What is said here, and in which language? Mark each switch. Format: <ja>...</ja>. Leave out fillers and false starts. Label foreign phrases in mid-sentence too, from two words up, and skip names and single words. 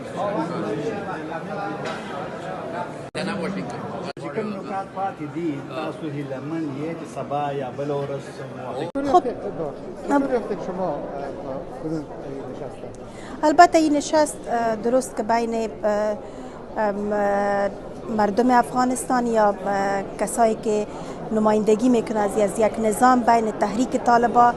<ps>کوم نکات پاتې دي تاسو هیلهمن یې چې سبا یا بله ورځ</ps> <fa>خب شما کدوم نشست؟ البته این نشست درست که بین مردم افغانستان یا کسایی که نمایندگی میکنه از یک نظام بین تحریک طالبان</fa>